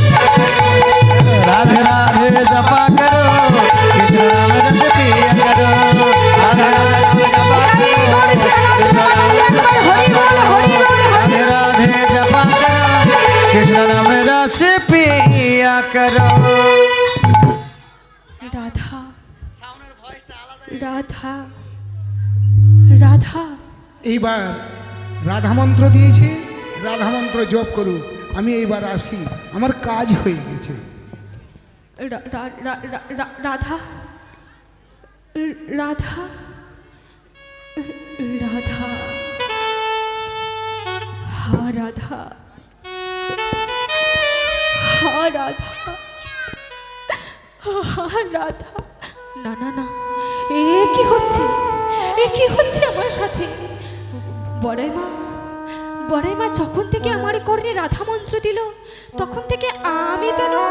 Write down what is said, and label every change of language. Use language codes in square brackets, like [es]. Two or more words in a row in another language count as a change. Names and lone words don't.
[hi] राधे राधे जपा करो कृष्ण नाम रस पिया करो राधे राधे राधे जपा करो कृष्ण नाम रस पिया करो राधा राधा राधा [bn] এইবার রাধা মন্ত্র দিয়েছে, রাধা মন্ত্র জপ করুক। আমি এইবার আসি, আমার কাজ হয়ে গেছে। [hi] राधा राधा राधा हाँ राधा हाँ राधा हाँ राधा [bn] না না না, এ কি হচ্ছে, এ কি হচ্ছে আমার সাথে? বড়াই মা যখন থেকে আমার কর্ণে রাধা মন্ত্র দিল, তখন থেকে আমি যেন